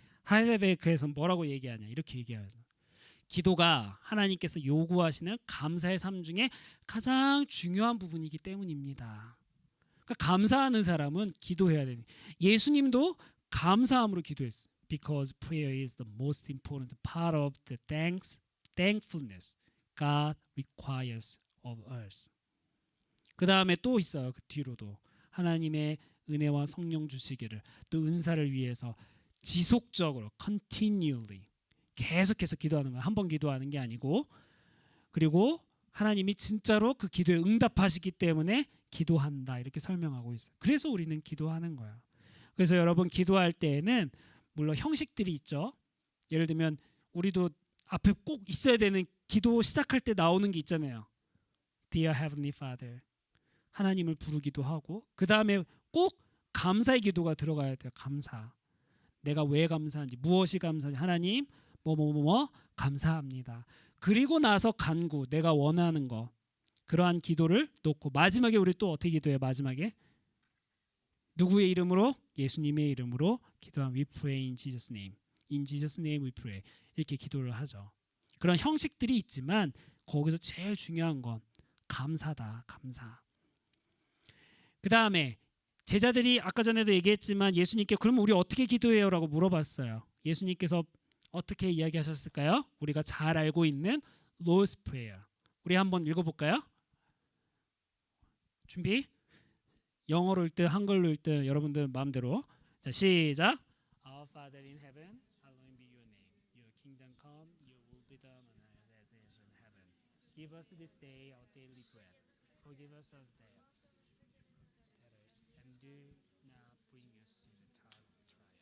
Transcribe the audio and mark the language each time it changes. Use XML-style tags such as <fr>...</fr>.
<ko>하이델베르크에서 뭐라고 얘기하냐? 이렇게 얘기하죠. 기도가 하나님께서 요구하시는 감사의 삶 중에 가장 중요한 부분이기 때문입니다. 그러니까 감사하는 사람은 기도해야 됩니다. 예수님도 감사함으로 기도했어요.</ko> <en>Because prayer is the most important part of the thankfulness God requires of us.</en> <ko>그 다음에 또 있어요. 그 뒤로도 하나님의 은혜와 성령 주시기를 또 은사를 위해서 지속적으로 continually 계속해서 기도하는 거예요. 한 번 기도하는 게 아니고. 그리고 하나님이 진짜로 그 기도에 응답하시기 때문에 기도한다 이렇게 설명하고 있어요. 그래서 우리는 기도하는 거예요. 그래서 여러분 기도할 때에는 물론 형식들이 있죠. 예를 들면 우리도 앞에 꼭 있어야 되는 기도 시작할 때 나오는 게 있잖아요.</ko> <en>Dear Heavenly Father.</en> <ko>하나님을 부르기도 하고 그 다음에 꼭 감사의 기도가 들어가야 돼요. 감사. 내가 왜 감사한지 무엇이 감사한지 하나님 뭐 감사합니다. 그리고 나서 간구 내가 원하는 거 그러한 기도를 놓고 마지막에 우리 또 어떻게 기도해요? 마지막에 누구의 이름으로? 예수님의 이름으로 기도한</ko> <en>We pray in Jesus name. In Jesus name we pray.</en> <ko>이렇게 기도를 하죠. 그런 형식들이 있지만 거기서 제일 중요한 건 감사다. 감사. 그 다음에 제자들이 아까 전에도 얘기했지만 예수님께 그럼 우리 어떻게 기도해요? 라고 물어봤어요. 예수님께서 어떻게 이야기하셨을까요? 우리가 잘 알고 있는 Lord's Prayer. 우리 한번 읽어볼까요? 준비? 영어로 읽든 한글로 읽든 여러분들 마음대로. 자, 시작.</ko> <en>Our Father in heaven, hallowed be your name. Your kingdom come, your will be done on earth as it is Give us this day our daily bread. Forgive us our debts, and do not bring us to the trial.</en>